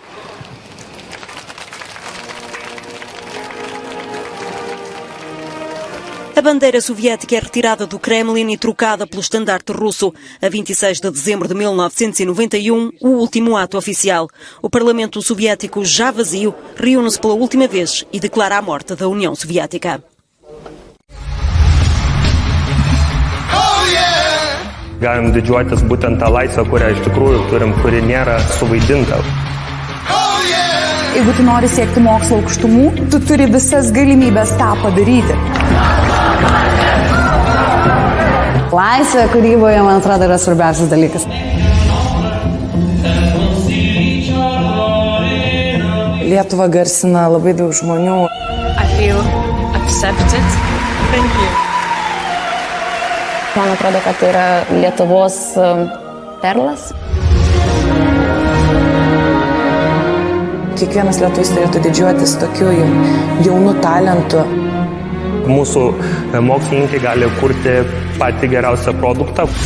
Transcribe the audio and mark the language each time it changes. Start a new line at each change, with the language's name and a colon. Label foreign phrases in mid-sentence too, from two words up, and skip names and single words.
Portuguese: A bandeira soviética é retirada do Kremlin e trocada pelo estandarte russo. A 26 de dezembro de 1991, o último ato oficial. O Parlamento Soviético, já vazio, reúne-se pela última vez e declara a morte da União Soviética.
Lithuanian: Galim didžiuotis būtent tą laisvę, kurią iš tikrųjų turim, kuri nėra suvaidinta. Jeigu tu nori siekti mokslo aukštumų, tu turi visas galimybės tą padaryti. Laisvė kūryboje, man atrodo, yra svarbiausias dalykas. Lietuvą garsina labai daug žmonių.
English: I feel accepted. Thank you.
Lithuanian: Man atrodo, kad tai yra Lietuvos perlas. Kiekvienas lietuvis turėtų didžiuotis tokiu jaunu talentu. Mūsų mokslininkai gali kurti patį geriausią produktą.